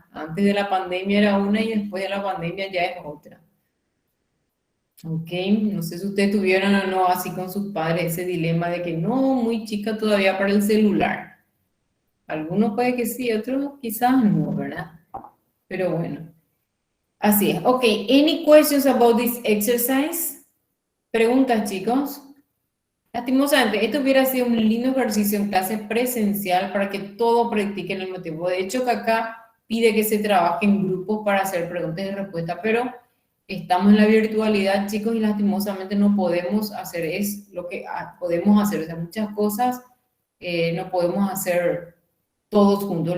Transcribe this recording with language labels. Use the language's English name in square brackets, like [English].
[Spanish] Antes de la pandemia era una y después de la pandemia ya es otra. Ok, no sé si ustedes tuvieron o no así con sus padres ese dilema de que no, muy chica todavía para el celular. Algunos puede que sí, otros quizás no, ¿verdad? Pero bueno, así es. [English] Ok, any questions about this exercise? [Spanish] Preguntas, chicos. Lastimosamente, esto hubiera sido un lindo ejercicio en clase presencial para que todos practiquen el motivo. De hecho, que acá pide que se trabaje en grupos para hacer preguntas y respuestas, pero estamos en la virtualidad, chicos, y lastimosamente no podemos hacer es lo que podemos hacer. O sea, muchas cosas no podemos hacer todos juntos.